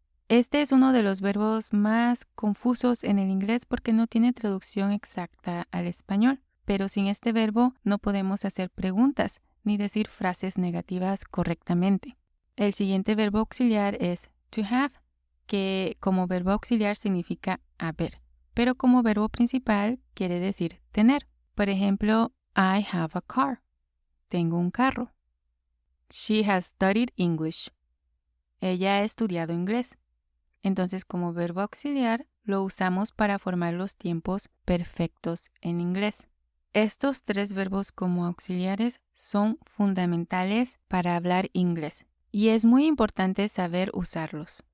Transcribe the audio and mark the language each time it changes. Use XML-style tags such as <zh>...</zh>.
<es>Este es uno de los verbos más confusos en el inglés porque no tiene traducción exacta al español, pero sin este verbo no podemos hacer preguntas ni decir frases negativas correctamente. El siguiente verbo auxiliar es to have, que como verbo auxiliar significa haber, pero como verbo principal quiere decir tener. Por ejemplo,</es> <en>I have a car.</en> <es>Tengo un carro.</es> <en>She has studied English.</en> <es>Ella ha estudiado inglés. Entonces, como verbo auxiliar, lo usamos para formar los tiempos perfectos en inglés. Estos 3 verbos como auxiliares son fundamentales para hablar inglés y es muy importante saber usarlos.</es>